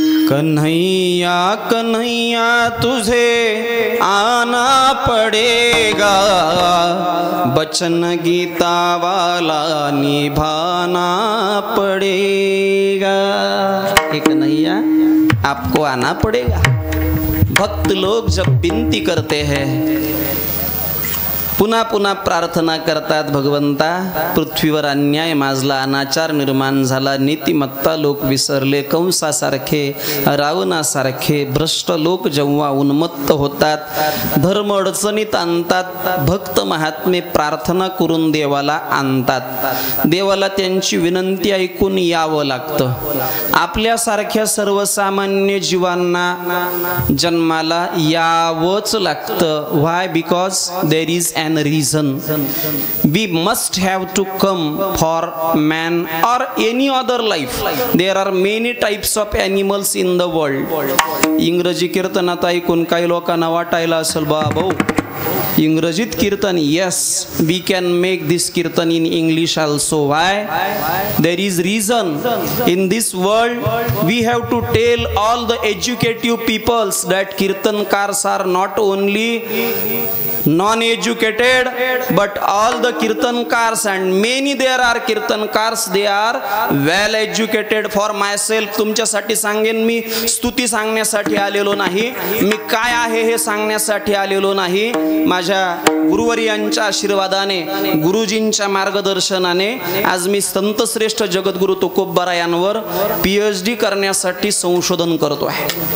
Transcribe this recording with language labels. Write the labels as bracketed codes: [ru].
[hi] कन्हैया कन्हैया तुझे आना पड़ेगा, बचन गीता वाला निभाना पड़ेगा। एक कन्हैया आपको आना पड़ेगा। [mr] भक्त लोग जब विनती करते हैं, पुन्हा पुन्हा प्रार्थना करतात, भगवंता पृथ्वीवर अन्याय माजला, अनाचार निर्माण झाला, नीतिमत्ता लोक विसरले, कंसासारखे रावणासारखे भ्रष्ट लोक जेव्हा उन्मत्त होतात, धर्म अडचणीत आणतात, भक्त महात्मे प्रार्थना करून देवाला आणतात, देवाला त्यांची विनंती ऐकून यावं लागतं। आपल्यासारख्या सर्वसामान्य जीवांना जन्माला यावंच लागतं। [en] Why? Because there is an reason. We must have to come for man or any other life. There are many types of animals in the world. [mr] इंग्रजी कीर्तनात ऐकून काही लोकांना वाटायला असेल, भाऊ इंग्रजीत कीर्तन, [en] yes, we can make this kirtan in English also. Why? There is reason. In this world, we have to tell all the educative peoples that kirtankars are not only non-educated, but all the kirtankars, and many there are kirtankars, they are well educated. For myself, [mr] तुमच्यासाठी सांगेन मी, स्तुती सांगण्यासाठी आलेलो नाही, मी काय आहे हे सांगण्यासाठी आलेलो नाही. माझ्या गुरुवर्यांच्या आशीर्वादाने, गुरुजींच्या मार्गदर्शनाने आज मी संत श्रेष्ठ जगद्गुरु तुकोबा यांवर PhD करण्यासाठी संशोधन करतो आहे.